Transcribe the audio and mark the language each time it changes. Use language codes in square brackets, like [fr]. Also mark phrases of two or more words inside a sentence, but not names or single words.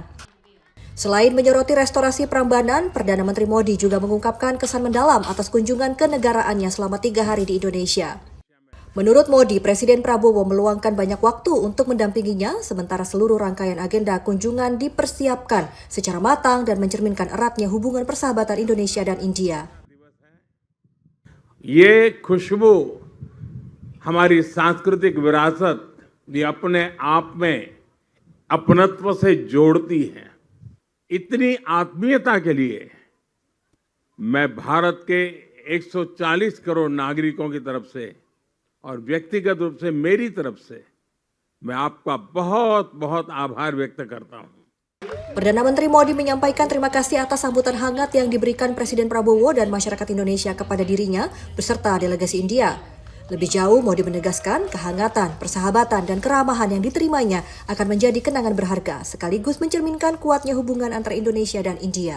[id] Selain menyoroti restorasi Prambanan, Perdana Menteri Modi juga mengungkapkan kesan mendalam atas kunjungan kenegaraannya selama 3 hari di Indonesia. Menurut Modi, Presiden Prabowo meluangkan banyak waktu untuk mendampinginya, sementara seluruh rangkaian agenda kunjungan dipersiapkan secara matang dan mencerminkan eratnya hubungan persahabatan Indonesia dan India. [hi] ये खुशबू हमारी सांस्कृतिक विरासत भी अपने आप में अपनत्व से जोड़ती है। इतनी आत्मीयता के लिए मैं भारत के 140 करोड़ नागरिकों की तरफ से और व्यक्तिगत रूप से मेरी तरफ से मैं आपका बहुत बहुत आभार व्यक्त करता हूं। [id] Perdana Menteri Modi menyampaikan terima kasih atas sambutan hangat yang diberikan Presiden Prabowo dan masyarakat Indonesia kepada dirinya beserta delegasi India. Lebih jauh, Modi menegaskan kehangatan, persahabatan, dan keramahan yang diterimanya akan menjadi kenangan berharga, sekaligus mencerminkan kuatnya hubungan antara Indonesia dan India.